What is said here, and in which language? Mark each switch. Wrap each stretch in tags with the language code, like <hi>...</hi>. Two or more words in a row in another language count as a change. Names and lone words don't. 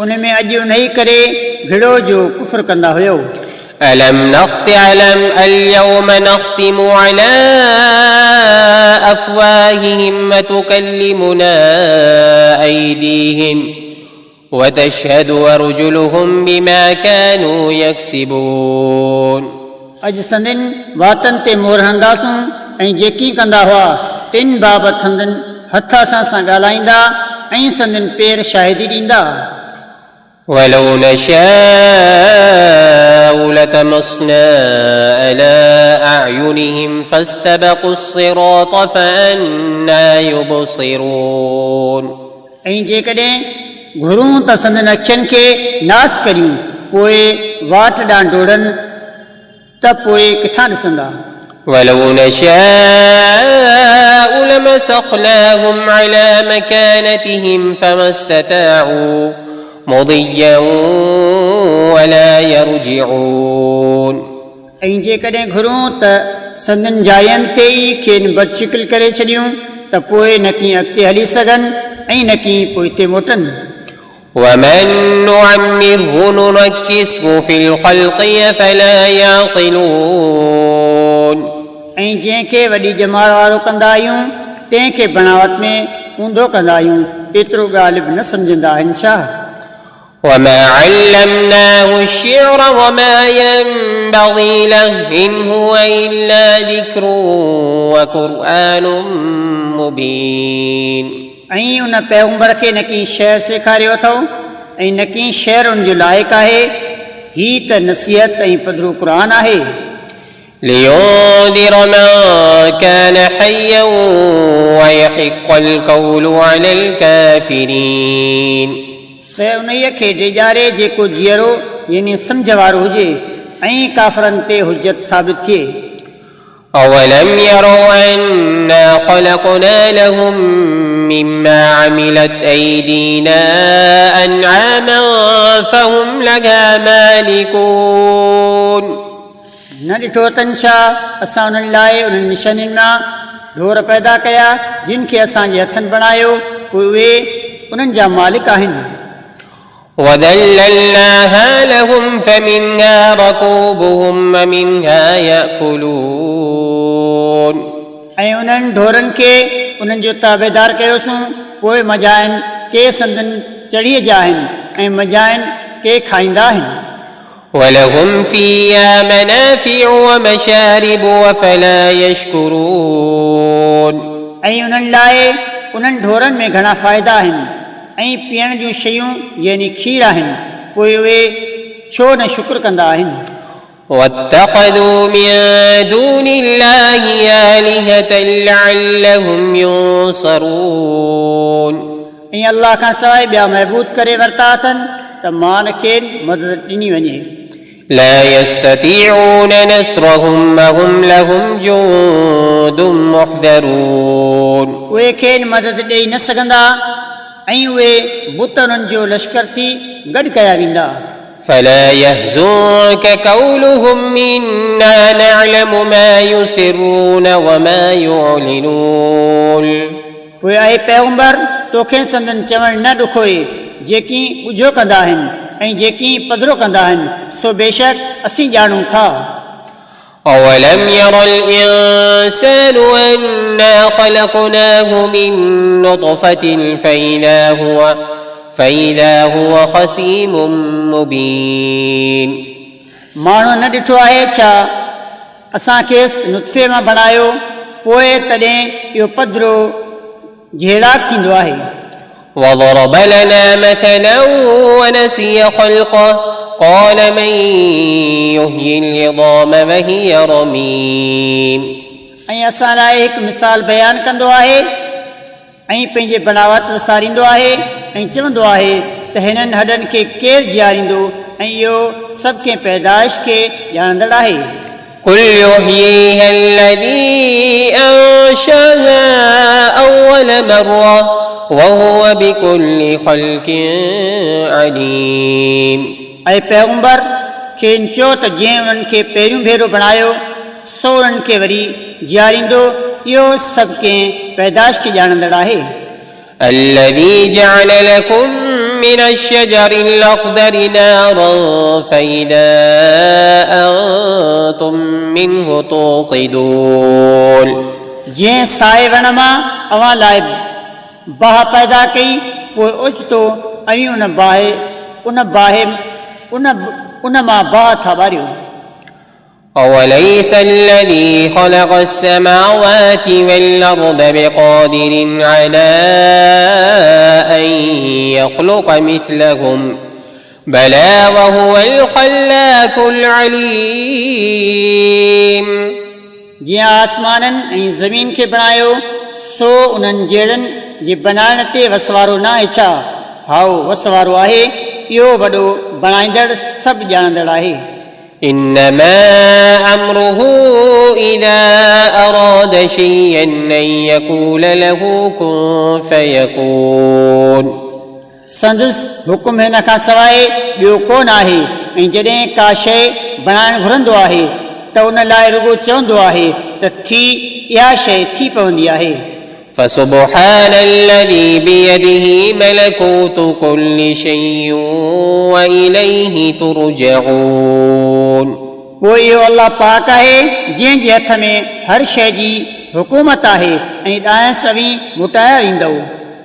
<sd>उन में अॼु उन ई करे घिड़ो जो कुफ़र कंदा हुयो।</sd> <ar>ألم تعلم اليوم نختم على أفواههم وتكلمنا أيديهم وتشهد أرجلهم بما كانوا يكسبون</ar> <sd>अॼु संदन वातन ते मोहर हणंदासूं ऐं जेकी कंदा हुआ तिन बाबति संदन हथ असां सां ॻाल्हाईंदा ऐं संदन पेर शाहिदी ॾींदा।</sd> <ar>ولو نشاء لطمسنا على أعينهم فاستبقوا الصراط فأنى يبصرون</ar> <sd>ऐं जेकॾहिं घुरूं त संदन अखियुनि खे नास करियूं पोइ वाट ॾांहुं डोड़नि त पोइ किथां ॾिसंदा।</sd> <ar>ولو نشاء لمسخناهم على مكانتهم فما استطاعوا مضيا ولا يرجعون</ar> <sd>ऐं जेकॾहिं घुरूं त संदन जायनि ते ई खेनि बदशिकिल करे छॾियूं त पोइ न कीअं अॻिते हली सघनि ऐं न कीअं पोइते मोटनि।</sd> <ar>ومن نعمره ننكسه في الخلق أفلا يعقلون</ar> <sd>ऐं जंहिंखे वॾी ॼमाड़ वारो कंदा आहियूं तंहिंखे बनावट में ऊंधो कंदा आहियूं एतिरो ॻाल्हि बि न सम्झंदा आहिनि छा।</sd> <ar>وما علمناه الشعر وما ينبغي له إن هو إلا ذكر وقرآن مبين</ar> <sd>ऐं उन पैगंबर खे न की शेर सेखारियो अथव ऐं न की शेर उन जो लाइक़ु आहे, ही त नसीहत ऐं पधरो क़ुर आहे।</sd> <ar>لينذر من كان حيا ويحق القول على الكافرين</ar> <sd>त उन्हीअ खे ॾेजारे जेको जीअरो यानी सम्झ वारो हुजे ऐं काफ़रनि ते हुजत साबित थिए।</sd> <ar>أولم يروا أنا خلقنا لهم مما عملت أيدينا أنعاما فهم لها مالكون</ar> <sd>न ॾिठो अथनि छा असां उन्हनि लाइ उन्हनि निशानियुनि मां ढोर पैदा कया जिन खे असांजे हथनि बणायो पोइ उहे उन्हनि जा मालिक आहिनि।</sd> <ar>وذللناها لهم فمنها ركوبهم ومنها يأكلون</ar> <sd>ऐं उन्हनि ढोरनि खे उन्हनि जो ताबेदार कयोसीं पोइ मजाइनि के संदन चढ़ीअ जा आहिनि ऐं मजाइनि के खाईंदा आहिनि।</sd> <ar>ولهم فيها منافع ومشارب وفلا يشكرون</ar> <sd>ऐं उन्हनि लाइ उन्हनि ढोरनि में घणा फ़ाइदा आहिनि ऐं पीअण जूं शयूं यानी खीर आहिनि पोइ उहे छो न शुक्र कंदा आहिनि।</sd> <ar>واتخذوا من دون الله آلهة لعلهم ينصرون</ar> <sd>ऐं अल्लाह खां सवाइ ॿिया महबूद करे वरिता अथनि त मान खे मदद ॾिनी वञे।</sd> <ar>لا يستطيعون نصرهم وهم لهم جند محضرون</ar> <sd>उहे खेनि मदद ॾेई न सघंदा ऐं उहे बुत उन्हनि जो लश्कर थी गॾु कया वेंदा।</sd> <ar>فلا يحزنك قولهم إنا نعلم ما يسرون وما يعلنون</ar> <sd>पोइ आहे पैगंबर तोखे संदन चवण न ॾुखोए जेकी ॿुझो कंदा आहिनि ऐं जेकी पधरो कंदा आहिनि सो बेशक असीं ॼाणूं था।</sd> <ar>أولم ير الإنسان أنا خلقناه من نطفة فإذا هو خصيم مبين</ar> <sd>माण्हू न ॾिठो आहे छा असां खेसि नुत्फ़े मां बणायो पोइ तॾहिं इहो पधरो जहिड़ा थींदो आहे।</sd> <ar>وضرب لنا مثلا ونسي خلقه قال من يحيي العظام وهي رميم</ar> <sd>ऐं असां लाइ हिकु मिसाल बयानु कंदो आहे ऐं पंहिंजे बनावट विसारींदो आहे ऐं चवंदो आहे त हिननि हॾनि खे केरु जीआरींदो ऐं इहो सभु कंहिं पैदाइश खे ॼाणंदड़ आहे।</sd> <ar>قل يحييها الذي أنشأها أول مرة وهو بكل خلق عليم</ar> <sd>ऐं पैगंबर खेनि चयो त जंहिं उन्हनि खे पहिरियों भेरो बणायो सो उन्हनि खे वरी जीआरींदो इहो सभु कंहिं पैदाइश खे ॼाणंदड़ आहे।</sd> <ar>الذي جعل لكم من الشجر الأخضر نارا فإذا أنتم منه توقدون</ar> <sd>जंहिं साए वण मां अवां लाइ बाहि पैदा कई पोइ ओचितो ऐं उन मां बाहि था ॿारियो</sd> <ar>أوليس الذي خلق السماوات والأرض بقادر على أن يخلق مثلهم بلى وهو الخلاق العليم</ar> <sd>जीअं आसमाननि ऐं ज़मीन खे बणायो सो उन्हनि जहिड़नि जे बनाइण ते वसवारो न आहे छा हाओ वसवारो आहे इहो वॾो बणाईंदड़ सभु ॼाणंदड़ आहे</sd> <ar>إنما أمره إذا أراد شيئا أن يقول له كن فيكون</ar> <sd>संदसि हुकुम हिन खां सवाइ ॿियो कोन आहे ऐं जॾहिं का शइ बणाइणु घुरंदो आहे त उन लाइ रुॻो चवंदो आहे त थी इहा शइ थी पवंदी आहे</sd> <ar>فسبحان الذي بيده ملكوت كل شيء وإليه ترجعون</ar> <sd>पोइ इहो अलाह पाक आहे जंहिं जे हथ में हर शइ जी हुकूमत आहे ऐं ॾांहुं सवी मोटाया वेंदव</sd>